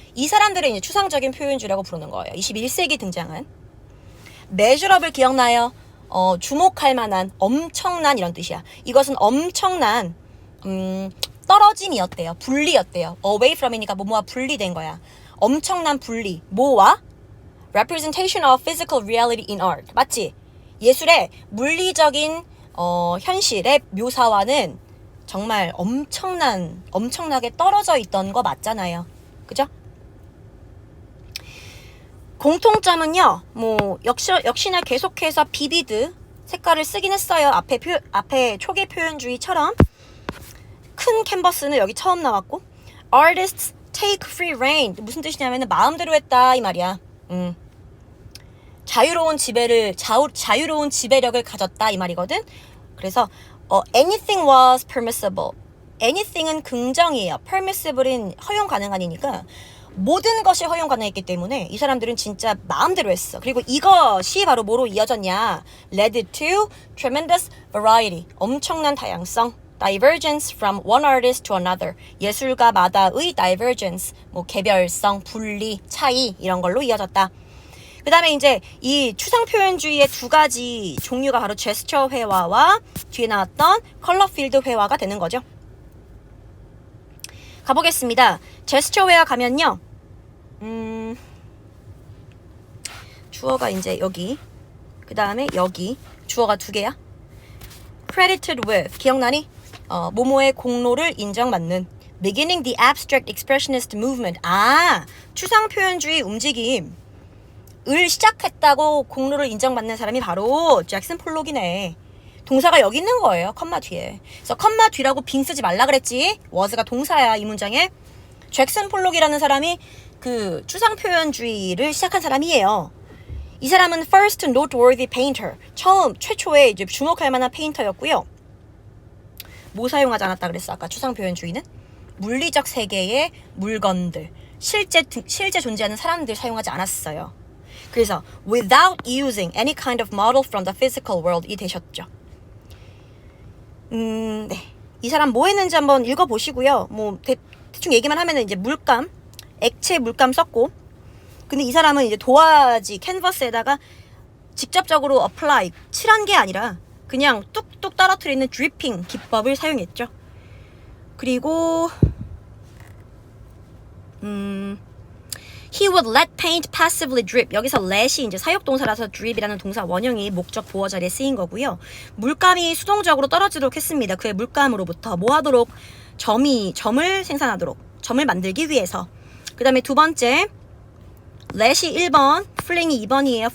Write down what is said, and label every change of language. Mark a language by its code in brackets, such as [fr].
[ko] 이 사람들은 이제 추상적인 표현주의라고 부르는 거예요. 21세기 등장한 measurable 기억나요? 주목할 만한 엄청난 이런 뜻이야. 이것은 엄청난 떨어짐이었대요. 분리였대요. away from이니까 뭐뭐와 분리된 거야. 엄청난 분리. 뭐와? [en] representation of physical reality in art. [ko] 맞지? 예술의 물리적인 현실의 묘사와는 정말 엄청나게 떨어져 있던 거 맞잖아요. 그죠? 공통점은요, 뭐, 역시나 계속해서 비비드 색깔을 쓰긴 했어요. 앞에 초기 표현주의처럼. 큰 캔버스는 여기 처음 나왔고, [en] artists take free reign. [ko] 무슨 뜻이냐면 마음대로 했다, 이 말이야. 자유로운 지배력을 가졌다, 이 말이거든. [en] 그래서, anything was permissible. [ko] anything은 긍정이에요. permissible은 허용 가능한이니까. 모든 것이 허용 가능했기 때문에 이 사람들은 진짜 마음대로 했어. 그리고 이것이 바로 뭐로 이어졌냐? [en] led to tremendous variety. [ko] 엄청난 다양성. [en] divergence from one artist to another. [ko] 예술가마다의 divergence. 뭐 개별성, 분리, 차이 이런 걸로 이어졌다. 그 다음에 이제 이 추상표현주의의 두 가지 종류가 바로 제스처 회화와 뒤에 나왔던 컬러 필드 회화가 되는 거죠. 가보겠습니다. 제스처 회화 가면요. 주어가 이제 여기 그 다음에 여기 주어가 두 개야. credited with 기억나니? 모모의 공로를 인정받는 [en] beginning the abstract expressionist movement. [ko] 추상표현주의 움직임을 시작했다고 공로를 인정받는 사람이 바로 잭슨 폴록이네. 동사가 여기 있는 거예요. 컴마 뒤에. 그래서 컴마 뒤라고 빙 쓰지 말라 그랬지. was가 동사야 이 문장에. 잭슨 폴록이라는 사람이 그 추상표현주의를 시작한 사람이에요. 이 사람은 [en] first noteworthy painter. [ko] 최초의 이제 주목할 만한 페인터였고요. 뭐 사용하지 않았다 그랬어? 아까 추상표현주의는? 물리적 세계의 물건들. 실제 존재하는 사람들 사용하지 않았어요. 그래서 [en] without using any kind of model from the physical world [ko] 이 되셨죠. 네. 이 사람 뭐 했는지 한번 읽어보시고요. 뭐 대충 얘기만 하면은 이제 물감, 액체 물감 썼고, 근데 이 사람은 이제 도화지 캔버스에다가 직접적으로 apply 칠한 게 아니라 그냥 뚝뚝 떨어뜨리는 드리핑 기법을 사용했죠. [en] 그리고 he would let paint passively drip. [ko] 여기서 let이 이제 사역동사라서 drip이라는 동사 원형이 목적 보어 자리에 쓰인 거고요. 물감이 수동적으로 떨어지도록 했습니다. 그의 물감으로부터 뭐 하도록? 점을 생산하도록. 점을 만들기 위해서. 그 다음에 두 번째 let이 1번, 플링이 2번이에요.